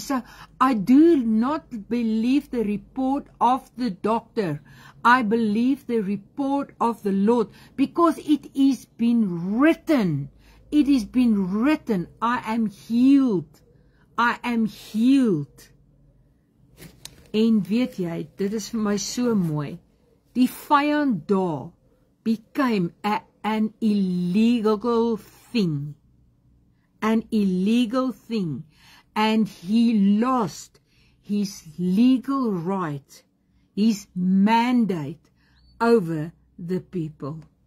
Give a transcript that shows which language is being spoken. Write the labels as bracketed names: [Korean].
[English] So, I do not believe the report of the doctor. I believe the report of the Lord, because it is been written. It has been written, I am healed. I am healed. [Afrikaans] En weet jy, dit is vir my so mooi. Die vyand daar [English] became an illegal thing. An illegal thing. And he lost his legal right, his mandate over the people.